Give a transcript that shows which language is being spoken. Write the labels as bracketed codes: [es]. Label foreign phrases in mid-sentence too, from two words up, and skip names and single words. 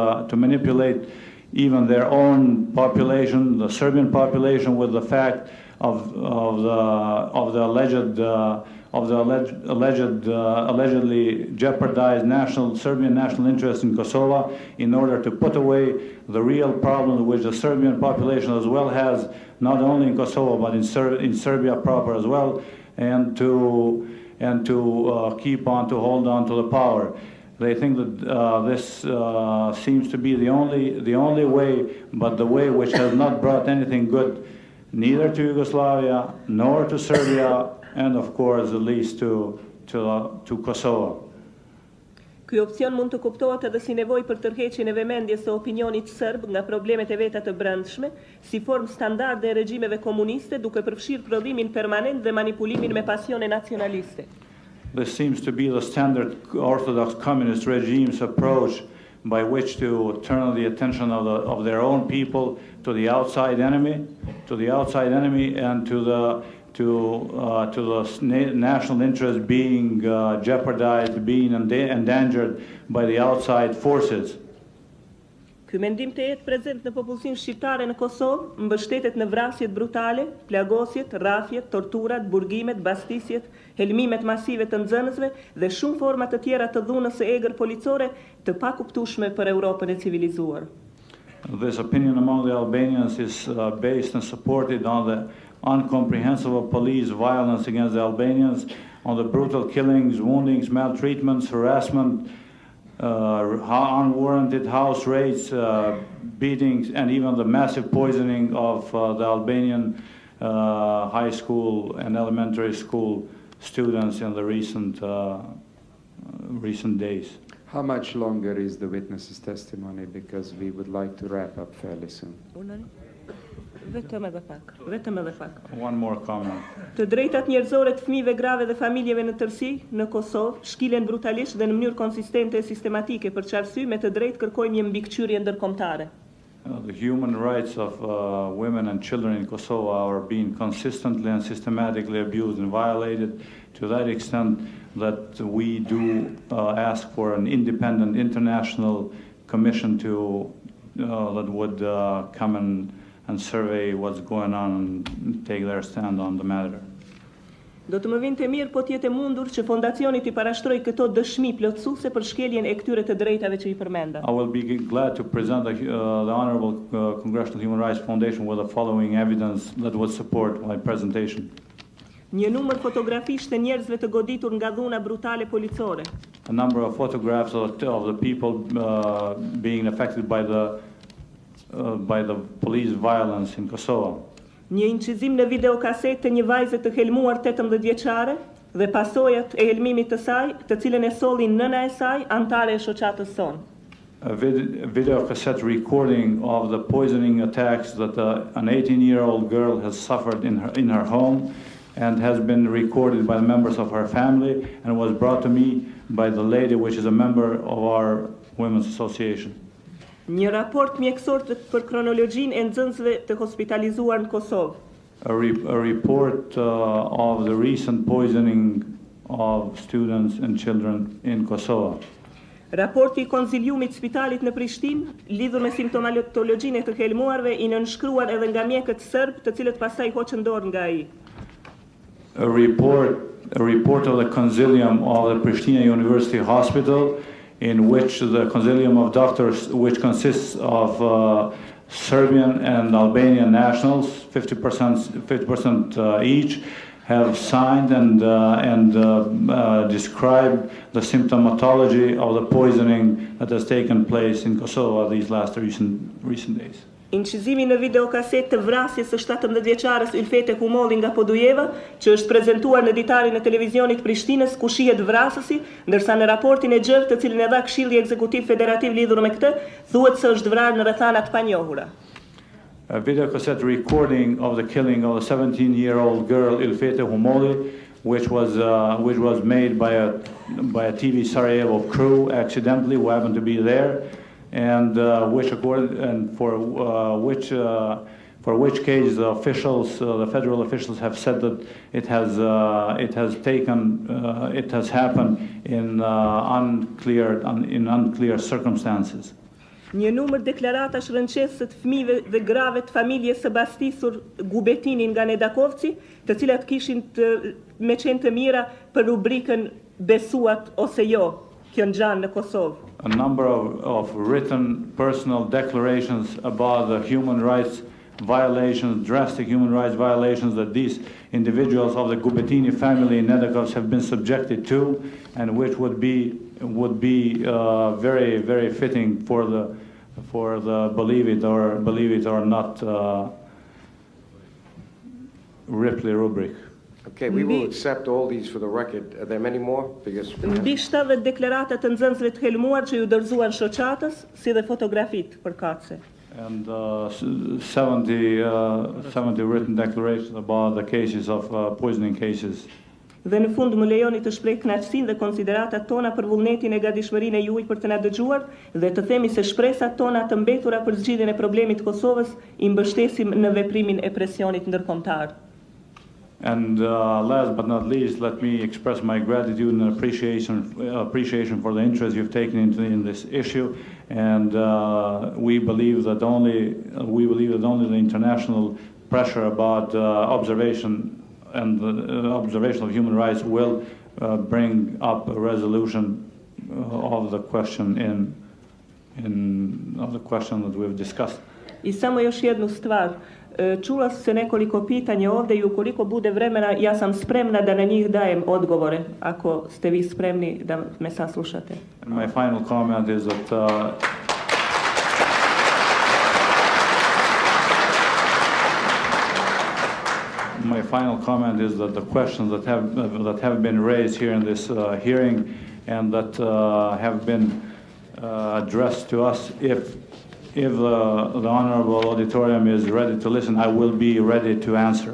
[en] even their own population, the Serbian population, with the fact of the allegedly jeopardized Serbian national interest in Kosovo, in order to put away the real problem which the Serbian population as well has, not only in Kosovo but in Serbia proper as well, and to hold on to the power. They think that this seems to be the only way, but the way which has not brought anything good, neither to Yugoslavia nor to Serbia, and of course at least to Kosovo. [sq] Ky opcion mund të kuptohet edhe si nevojë për tërheqjen e vëmendjes së opinionit serb nga problemet e veta të brendshme, si formë standarde e regjimeve komuniste, duke përfshirë prodhimin permanent dhe manipulimin me pasione nacionaliste. [en] This seems to be the standard Orthodox communist regime's approach by which to turn the attention of their own people to the outside enemy, and to the national interest being jeopardized, being endangered by the outside forces. [sq] Ky mendim të jetë prezent në popullsinë shqiptare në Kosovë mbështetet në vrasjet brutale, plagosjet, rrafjet, torturat, burgimet, bastisjet, helmimet masive të nxënësve dhe shumë forma të tjera të dhunës së egër policore të pakuptueshme për Europën e civilizuar. [en] This opinion among the Albanians is based and supported on the incomprehensible police violence against the Albanians, on the brutal killings, woundings, maltreatments, harassment, unwarranted house raids, beatings, and even the massive poisoning of the Albanian high school and elementary school students in the recent days. How much longer is the witness's testimony? Because we would like to wrap up fairly soon. [sq] Vetëm edhe pak. [en] One more comment. [sq] Të drejtat njerëzore të fëmijëve grave dhe familjeve në tërësi në Kosovë shkilen brutalisht dhe në mënyrë konsistente e sistematike, për çfarësy me të drejtë kërkojmë një mbikëqyrje ndërkombëtare. [en] The human rights of women and children in Kosovo are being consistently and systematically abused and violated, to that extent that we do ask for an independent international commission that would come and survey what's going on and take their stand on the matter. [sq] Do të më vinte mirë po të jetë mundur që fondacioni të parashtrojë këto dëshmi plotësuese për shkeljen e këtyre të drejtave që I përmenda. [en] I will be glad to present the Honorable Congressional Human Rights Foundation with the following evidence that would support my presentation. [sq] Një numër fotografish të njerëzve të goditur nga dhuna brutale policore. [en] A number of photographs of the people being affected by the police violence in Kosovo. [sq] Një incizim në videokasetë të një vajze të helmuar 18 vjeçare dhe pasojat e helmimit të saj, të cilën e solli nëna e saj, antare e shoqatës sonë. [en] A video cassette recording of the poisoning attacks that an 18-year-old girl has suffered in her home, and has been recorded by the members of her family and was brought to me by the lady which is a member of our Women's Association. [sq] Një raport mjekësor për kronologjinë e nxënësve të hospitalizuar në Kosovë. [en] A report of the recent poisoning of students and children in Kosovo. [sq] Raporti I konziliumit spitalit në Prishtinë, lidhur me simptomatologjinë e të helmuarve, I nënshkruar edhe nga mjekët serb, të cilët pastaj hoqën dorë nga ai. [en] A report of the Consilium of the Pristina University Hospital, in which the Consilium of Doctors, which consists of Serbian and Albanian nationals, 50% each, have signed and described the symptomatology of the poisoning that has taken place in Kosovo these last recent days. [sq] Incizimi në videokaset të vrasjes së 17-vjeçares Ylfete Humolli nga Podujeva, që është prezantuar në ditarin e televizionit Prishtinës, ku shihet vrasësi, ndërsa në raportin e gjerë, të cilin e dha Këshilli Ekzekutiv Federativ lidhur me këtë, thuhet se është vrarë në rrethana të panjohura. [en] A video cassette recording of the killing of a 17-year-old girl, Ylfete Humolli, which was made by a TV Sarajevo crew accidentally, who happened to be there, and for which case the officials, the federal officials, have said that it has happened in unclear circumstances. [sq] Një numër deklaratash rënqesës të fëmijëve dhe grave të familjes së bastisur Gubetinin nga Nedakovci, të cilat kishin me qenë të mira për rubrikën besuat ose jo, kjo ngjan në Kosovë. [en] A number of written personal declarations about the human rights violations, drastic human rights violations that these individuals of the Gubetini family in Nedakovs have been subjected to, and which would be very, very fitting for the believe it or not Ripley rubric. Okay, we will accept all these for the record. Are there many more? Because [sq] Mbi 70 deklarata të nxënësve të helmuar që ju dorëzuan shoqatës, si dhe fotografitë përkatëse. [en] And 70 written declarations about the cases of poisoning cases. [sq] Dhe në fund më lejoni të shpreh kënaqësinë dhe konsideratat tona për vullnetin e gatishmërinë e juaj për të na dëgjuar dhe të themi se shpresat tona të mbetura për zgjidhjen e problemit të Kosovës I mbështesim në veprimin e presionit ndërkombëtar. [en] And last but not least, let me express my gratitude and appreciation for the interest you've taken in this issue. And we believe that only the international pressure about observation and the observation of human rights will bring up a resolution of the question of the question that we've discussed. [bs] I samo još jednu stvar. Čula se nekoliko pitanja ovdje I ukoliko bude vremena, ja sam spremna da na njih dajem odgovore, ako ste vi spremni da me saslušate. [en] And my final comment is that the questions that have been raised here in this hearing and that have been addressed to us, if the honorable auditorium is ready to listen, I will be ready to answer.